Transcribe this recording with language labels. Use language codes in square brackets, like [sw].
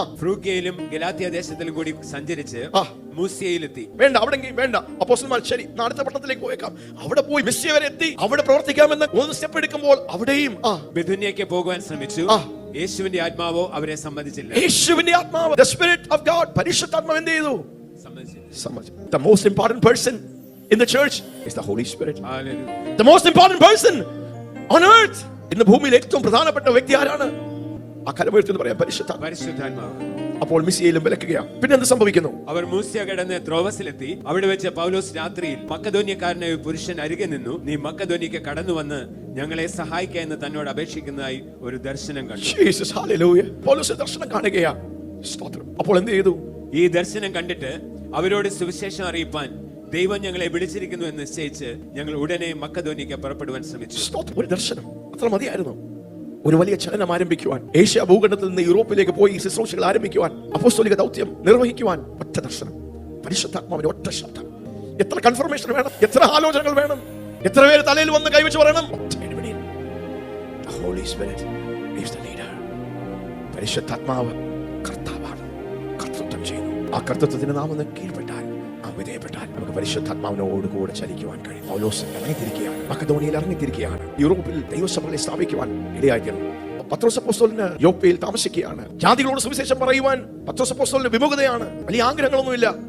[ml] ഫ്രൂഗ്യയിലും ഗലാത്യ ദേശത്തിലും കൂടി സഞ്ചരിച്ച് മൂസ്യയിലെത്തി. വേണ്ട, അവിടെ വേണ്ട. അപ്പോസ്തലന്മാർ ശരി, അടുത്ത പട്ടണത്തിലേക്ക് പോയേക്കാം. അവിടെ പോയി മിസ്യ വരെ എത്തി. അവിടെ പ്രവർത്തിക്കാമെന്ന് ഒന്ന് സ്റ്റെപ്പ് എടുക്കുമ്പോൾ അവിടെയും ബിഥുന്യക്ക് പോകുവാൻ ശ്രമിച്ചു. യേശുവിന്റെ ആത്മാവോ അവരെ സമ്മതിച്ചില്ല. യേശുവിന്റെ ആത്മാവ്, [en] the Spirit of God, [ml] പരിശുദ്ധാത്മാവ് എന്ത് ചെയ്തു? സമ്മതിച്ചില്ല. [en] The most important person in the church is the Holy Spirit. Hallelujah. The most important person on earth. [ml] ഇന്ന് ഭൂമിയിൽ ഏറ്റവും പ്രധാനപ്പെട്ട വ്യക്തി ആരാണ്? ആ കലമെടുത്ത് പറയാം, പരിശുദ്ധാത്മാവ്. അപ്പോൾ മിസ്യയിലും വിലക്കുകയാണ്. പിന്നെ എന്ത് സംഭവിക്കുന്നു? അവർ മൂസ്യ കടന്ന് ത്രോവസിലെത്തി. അവിടെ വെച്ച് പൗലോസ് രാത്രിയിൽ മക്കദോന്യക്കാരനായ ഒരു പുരുഷൻ അരികെ നിന്നു. നീ മക്കദോന്യക്ക് കടന്നു വന്ന് ഞങ്ങളെ സഹായിക്കുക എന്ന് തന്നോട് അപേക്ഷിക്കുന്നതായി ഒരു ദർശനം കണ്ടു. Jesus, hallelujah. പൗലോസ് ദർശനം കാണുകയാണ്. സ്തോത്രം. അപ്പോൾ എന്ത് ചെയ്തു? ഈ ദർശനം കണ്ടിട്ട് അവരോട് സുവിശേഷം അറിയിപ്പാൻ ദൈവം ഞങ്ങളെ വിളിച്ചിരിക്കുന്നു എന്ന് നിശ്ചയിച്ച് ഞങ്ങൾ ഉടനെ മക്കദോന്യക്ക് പുറപ്പെടുവാൻ ശ്രമിച്ചു. ഒരു ദർശനം അത്ര മതിയായിരുന്നു ഒരു വലിയ ചലനം ആരംഭിക്കുവാൻ. ഏഷ്യ ഭൂഖണ്ഡത്തിൽ നിന്ന് യൂറോപ്പിലേക്ക് പോയി ശുശ്രൂഷകൾ ആരംഭിക്കുവാൻ, അപ്പോസ്തലിക ദൗത്യം നിർവഹിക്കുവാൻ. ഒറ്റ ദർശനം, പരിശുദ്ധാത്മാവിന്റെ ഒറ്റ ശബ്ദം. എത്ര കൺഫർമേഷൻ വേണം, എത്ര ആലോചനകൾ വേണം, എത്ര പേര് തലയിൽ വന്ന് കൈവച്ച് പറയണം. [en] Holy Spirit is the leader. [ml] പരിശുദ്ധാത്മാവ് കർത്താവാണ്, കർത്തൃത്വം ചെയ്യുന്നു. ആ കർത്തൃത്വത്തിന് നാം ഒന്ന് കീഴ്പ്പെട്ടാൽ, നാം വിധേയപ്പെട്ടാൽ നമുക്ക് പരിശുദ്ധാത്മാവിനോട് കൂടെ ചലിക്കുവാൻ കഴിയും. പൗലോസ് ഇറങ്ങിത്തിരിക്കുകയാണ്, മക്കദോനിയയിൽ ഇറങ്ങിത്തിരിക്കുകയാണ്. യൂറോപ്പിൽ ദൈവസഭകളെ സ്ഥാപിക്കുവാൻ ഇടയായിത്തീർന്നു. പത്രോസ് അപ്പോസ്തലന് യോപ്പയിൽ താമസിക്കുകയാണ്. ജാതികളോട് സുവിശേഷം പറയുവാൻ പത്രോസ് അപ്പോസ്തലന് വിമുഖതയാണ്. വലിയ ആഗ്രഹങ്ങളൊന്നുമില്ല.